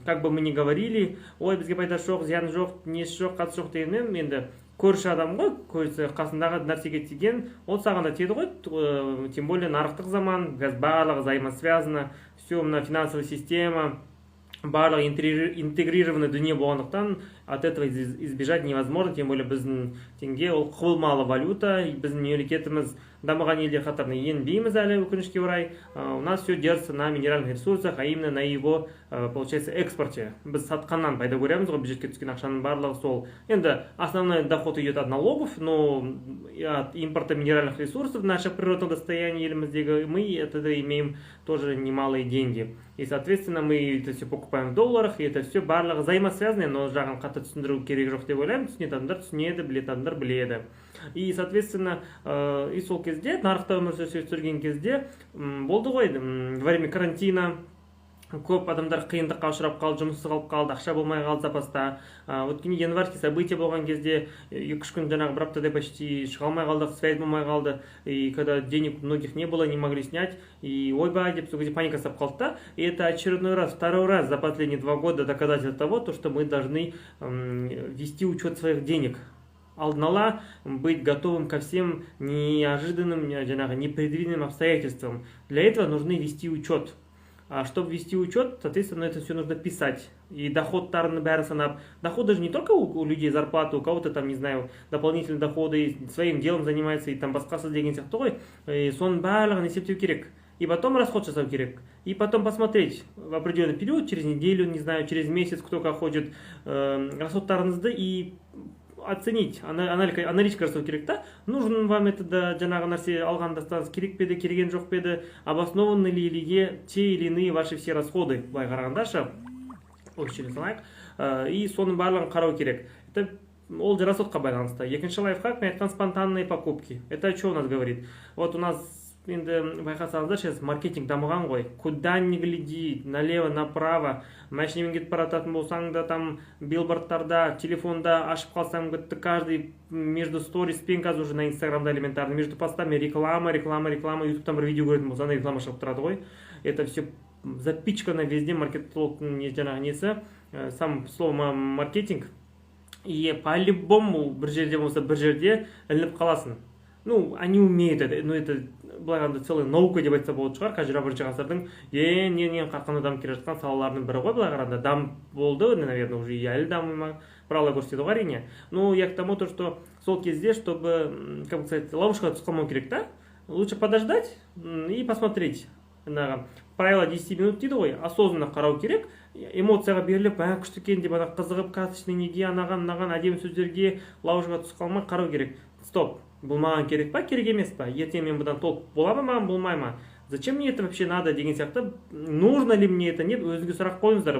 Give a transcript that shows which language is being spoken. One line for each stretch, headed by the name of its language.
Russian: Как бы мы ни говорили,
Kazakh: ой, бізге пайда жоқ, зиян жоқ, несі жоқ, қатысы жоқ дегенмен, енді көрші адам ғой, көрші қасындағы нәрсеге тиген, ол саған да тиеді ғой,
Russian: тем более
Kazakh: нарықтық заман,
Russian: барлығы взаимосвязано, все, мына финансовая система,
Kazakh: барлығы интегрированный дүние болғандықтан,
Russian: от этого избежать невозможно, тем более
Kazakh: біздің теңге ол құбылмалы валюта, біздің мемлекетіміз дамыған елдер қатарына енбейміз әлі, өкінішке орай.
Russian: У нас все держится на минеральных ресурсах, а именно на его, получается, экспорте.
Kazakh: Біз сатқаннан пайда көреміз ғой, бюджетке түскен ақшаның барлығы сол.
Russian: Енді основной доход идет от налогов, но от импорта минеральных ресурсов, наших природных достояний
Kazakh: еліміздегі,
Russian: мы это имеем тоже немалые деньги. И, соответственно, мы это все покупаем в долларах, и это все
Kazakh: барлығы
Russian: взаимосвязанное,
Kazakh: но жағын қатты түсіндіру керек жоқ деп ойлаймын. Түсінетін адамдар түсінеді, білетін адамдар біледі.
Russian: И, соответственно,
Kazakh: и сол кезде, нарықта өмір сүрген кезде, болды ғой,
Russian: во время карантина,
Kazakh: көп адамдар қиындыққа ұшырап қалды, жұмыссыз қалып қалды, ақша болмай қалды запаста. Өткені январьский события болған кезде 2-3 күн жаңағы бір аптадай почти шыға алмай қалдық, связь болмай қалды.
Russian: И когда денег многих не было, не могли снять, и
Kazakh: ойбай деп сол кезде паника сап қалды да.
Russian: И это очередной раз, второй раз за последние 2 года доказательство того, что мы должны вести учет своих денег.
Kazakh: Алдын ала
Russian: быть готовым ко всем неожиданным, непредвиденным обстоятельствам. Для этого нужно вести учет. А чтобы вести учет, соответственно, это все нужно писать. И доходтарын бәрін санап. Доход даже не только у людей зарплаты, у кого-то там, не знаю, дополнительные доходы, своим делом занимается, и там
Kazakh: басқасы деген сияқты ғой. Соның барлығын есептеу керек. И потом расход жасау керек.
Russian: И потом посмотреть в определенный период, через неделю, не знаю, через месяц, кто как хочет,
Kazakh: расходтарыңызды и оценить, аналитика жасау керек та, нужен вам это да, жаңағы нәрсе алғандастан керек пе еді, кереген жоқ пе еді,
Russian: обоснованы ли те или иные ваши все расходы,
Kazakh: былай қарағандашы, очередь санайық, и соның барлығын қарау керек. Это ол расходқа байланысты. Екінші лайфхак, мен айтқан
Russian: спонтанные покупки. Это что у нас говорит? Вот у нас
Kazakh: енді байқасаңыздар,
Russian: сейчас маркетинг
Kazakh: дамыған ғой.
Russian: Куда ни гляди, налево, направо,
Kazakh: машинамен кетіп барататын болсаң да, там билбордтарда, телефонда ашып қалсаң, каждый между сториспен қазір уже на инстаграмда элементарно, между постами реклама, ютубтан бір видео көретін болсаң, реклама шығып тұрады ғой.
Russian: Это все запичкано везде,
Kazakh: маркетологтың несі,
Russian: сам слово маркетинг. И по-любому
Kazakh: бір жерде болса, бір жерде ілініп қаласың.
Russian: Они умеют это, это
Kazakh: былай
Russian: целая наука
Kazakh: деп айтса болады шығар. 21 ғасырдың ең қарқынды дамып келе жатқан салаларының бірі ғой, былай қарағанда. Дамып болды,
Russian: наверное, уже
Kazakh: и әлі дамымай, правила көрсетеді ғой әрине.
Russian: Я к тому, что
Kazakh: сол кезде,
Russian: чтобы, как бы сказать,
Kazakh: ловушкаға түсіп қалмау керек,
Russian: да? Лучше подождать и посмотреть. правило 10 минут
Kazakh: дейді ғой, осознанно қарау керек, эмоцияға беріліп, күшті екен деп қызығып, карточный неге анаған мынаған әдемі сөздерге лаужға түсіп қалмай қарау керек. Стоп, бұл маған керек па, керек емес па, ертең мен бұдан толық бола ма, маған болмай ма,
Russian: зачем мне это вообще надо
Kazakh: деген сияқты,
Russian: нужно ли мне это, нет,
Kazakh: өзіңізге сұрақ қойыңыздар.